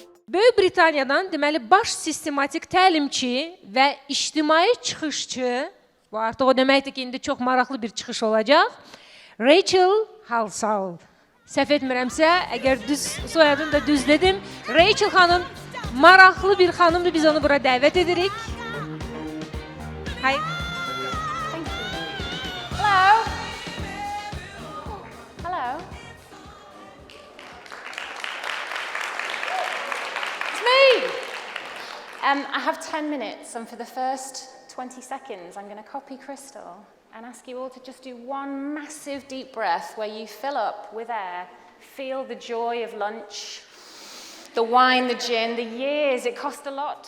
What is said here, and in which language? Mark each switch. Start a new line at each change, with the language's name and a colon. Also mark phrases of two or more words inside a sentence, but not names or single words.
Azerbaijani: Böyük Britaniyadan deməli baş sistematik təlimçi və ictimai çıxışçı, bu artıq o deməkdir ki, indi çox maraqlı bir çıxış olacaq, Rachel Halsall. Səhv etmirəmsə, əgər düz soyadını da düz dedim, Rachel xanım maraqlı bir xanımdır, biz onu bura dəvət edirik.
English: Hi. Hello. Hello. It's me. I have 10 minutes, and for the first 20 seconds, I'm going to copy Crystal and ask you all to just do one massive deep breath where you fill up with air, feel the joy of lunch, the wine, the gin, the years, it cost a lot.